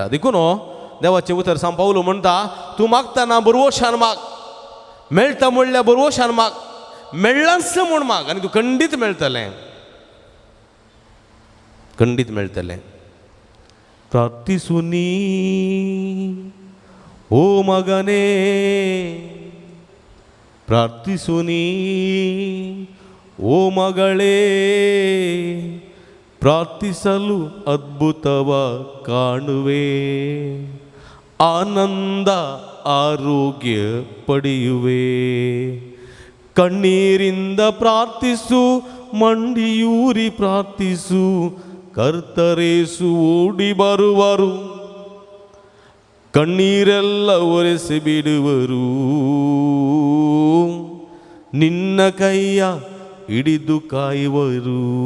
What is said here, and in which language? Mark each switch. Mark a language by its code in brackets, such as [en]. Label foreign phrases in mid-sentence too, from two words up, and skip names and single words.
[kok] देखून देवाचें उतर सांग पावलो म्हणटा, तूं मागतना बरवशान माग, मेळटा म्हणल्यार बरवशान माग, मेळ्ळांच म्हूण माग, आनी तूं खंडीत मेळटलें, खंडीत मेळटलें. [kn] ಪ್ರಾರ್ಥಿಸುನಿ ಓ ಮಗನೇ, ಪ್ರಾರ್ಥಿಸುನಿ ಓ ಮಗಳೇ, ಪ್ರಾರ್ಥಿಸಲು ಅದ್ಭುತವ ಕಾಣುವೆ, ಆನಂದ ಆರೋಗ್ಯ ಪಡೆಯುವೆ. ಕಣ್ಣೀರಿಂದ ಪ್ರಾರ್ಥಿಸು, ಮಂಡಿಯೂರಿ ಪ್ರಾರ್ಥಿಸು, ಕರ್ತರೇಸು ಓಡಿ ಬರುವರು, ಕಣ್ಣೀರೆಲ್ಲ ಒರೆಸಿ ಬಿಡುವರು, ನಿನ್ನ ಕೈಯ ಹಿಡಿದು ಕಾಯುವರು.